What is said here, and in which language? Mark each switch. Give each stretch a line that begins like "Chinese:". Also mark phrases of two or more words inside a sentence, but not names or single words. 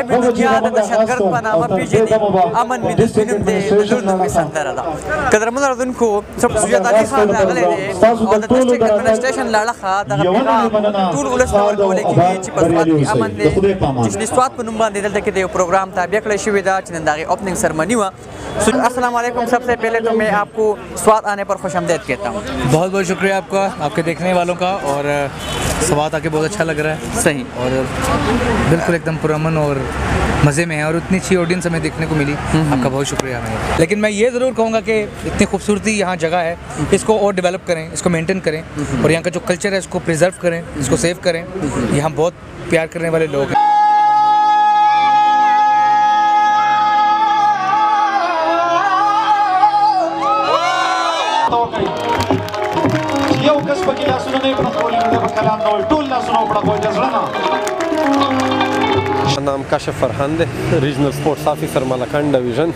Pashto: دنیا د دهشتګرد په نامه پیژني امن مې د سپینم دی د لور نوم یې سندره ده. قدرمنو اورېدونکو سید علي خان راغلی دی او د
English: District Administration
Pashto: له اړخه دغه پیغام ټول ولس ته ورکولی کېږي چې په سوات کې امن دی. جشن سوات په نوم باندې دلته کې د یو پروګرام تابع کړی شوې ده چې نن د هغې
English: opening ceremony
Pashto: وه.
Arabic: السلام علیکم.
Urdu: سبسے پہلے تو میں آپکو سواد آنے پر خوشآمدید کہتا ہوں. بہت بہت شکریہ آپکا، آپکے دیکھنے والوں کا، اور سواد آکے بہت اچھا لگ رہا ہے. सही اور بالکل ایکدم پرامن اور مزے میں ہے اور اتنی اچھی آڈینس ہمیں دیکھنے کو ملی. آپکا بہت شکریہ ہمیں. لیکن میں یہ ضرور کہونگا کہ اتنی خوبصورتی یہاں جگہ ہے، اسکو اور ڈیولپ کریں، اسکو مینٹین کریں اور یہاں کا جو کلچر ہے اسکو پریزرو کریں، اسکو سیو کریں. یہاں بہت پیار کرنے والے لوگ ہیں.
Pashto: یو کس پکې لاسونه نه پړکولی نو د کلام نه ټول لاسونه وپړکوئ د زړه نه. نام کاشف فرهان دی،
English: Regional Sports Officer
Pashto: ملکنډ ډویژن.